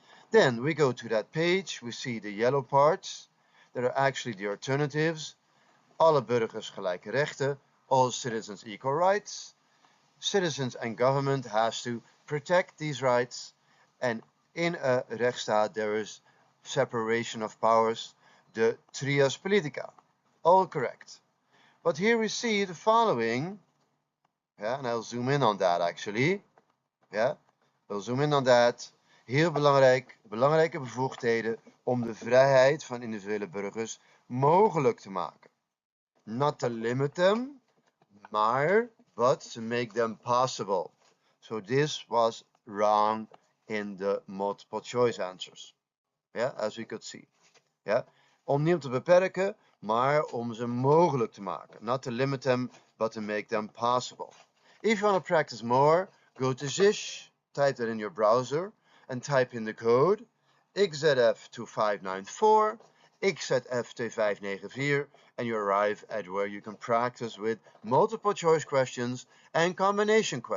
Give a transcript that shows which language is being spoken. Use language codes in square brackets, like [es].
[en] Then we go to that page, we see the yellow parts, that are actually the alternatives, [nl] alle burgers gelijke rechten, [en] all citizens equal rights, citizens and government has to protect these rights, and in a rechtsstaat there is separation of powers, the trias politica. All correct. But here we see the following, and I'll zoom in on that actually. We'll zoom in on that. [nl] Heel belangrijk, belangrijke bevoegdheden om de vrijheid van individuele burgers mogelijk te maken. [en] Not to limit them, maar but to make them possible. So this was wrong in the multiple choice answers. As we could see. [nl] Om niet te beperken, maar om ze mogelijk te maken. [en] Not to limit them, but to make them possible. If you want to practice more, go to Zish, type that in your browser, and type in the code XZF2594, XZF2594, and you arrive at where you can practice with multiple choice questions and combination questions.